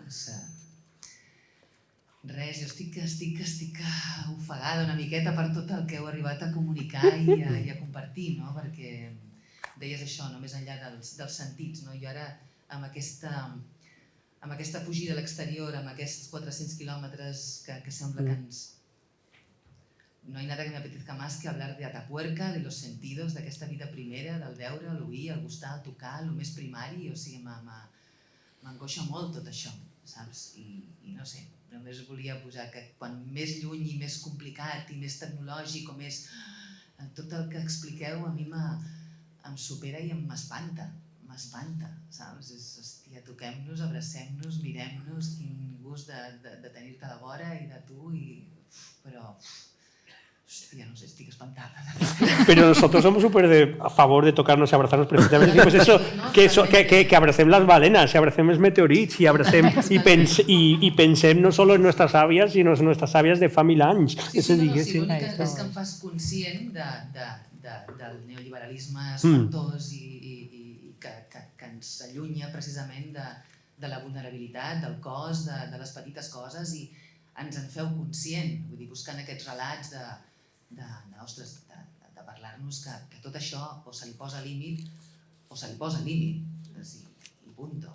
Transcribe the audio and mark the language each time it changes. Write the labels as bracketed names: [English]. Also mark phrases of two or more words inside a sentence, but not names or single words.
[Catalan] Res, jo estic ofegada una miqueta per tot el que heu arribat a comunicar i a compartir, no? Perquè deies això, no? Més enllà dels sentits, no? Jo ara, amb aquesta fugida a l'exterior, amb aquests 400 quilòmetres que sembla que ens... [Spanish] No hay nada que me apetezca más que hablar de Atapuerca, de los sentidos, [Catalan] d'aquesta vida primera, del veure, l'oir, el gustar, el tocar, el més primari, o sigui, m'angoixa molt tot això, saps? I no sé, només volia posar que quan més lluny i més complicat i més tecnològic o més... Tot el que expliqueu a mi em supera i m'espanta, saps? Hòstia, toquem-nos, abracem-nos, mirem-nos, quin gust de tenir-te a la vora i de tu, però... Hostia, no sé, estic espantada. [Spanish] Pero nosotros somos súper a favor de tocarnos y abrazarnos, precisamente pues eso, [Catalan] que abracem las balenas, y abracem els meteorits, [Spanish] y pensem no solo en nuestras avias, sino en nuestras avias de [Catalan] fa 1000 anys. Sí, l'únic és que em fas conscient del neoliberalisme espantós i que ens allunya precisament de la vulnerabilitat, del cos, de les petites coses, i ens en feu conscient, vull dir, buscant aquests relats de parlar-nos que tot això o se li posa límit o se li posa límit, i punto.